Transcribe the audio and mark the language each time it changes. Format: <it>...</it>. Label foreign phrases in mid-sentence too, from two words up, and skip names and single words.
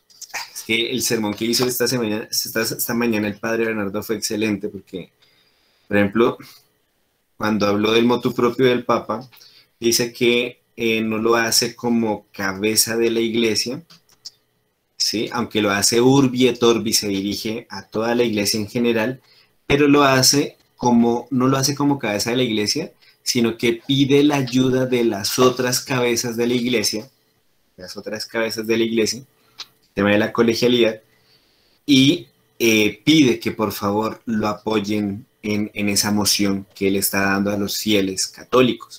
<es>Es que el sermón que hizo esta mañana el padre Bernardo fue excelente porque, por ejemplo, cuando habló del</es> <la>motu propio</la> <es>del Papa, dice que no lo hace como cabeza de la iglesia, ¿sí? Aunque lo hace</es> <la>urbi et orbi,</la> <es>se dirige a toda la iglesia en general, pero no lo hace como cabeza de la iglesia, sino que pide la ayuda de las otras cabezas de la iglesia, el tema de la colegialidad, y pide que por favor lo apoyen en esa moción que él está dando a los fieles católicos.</es>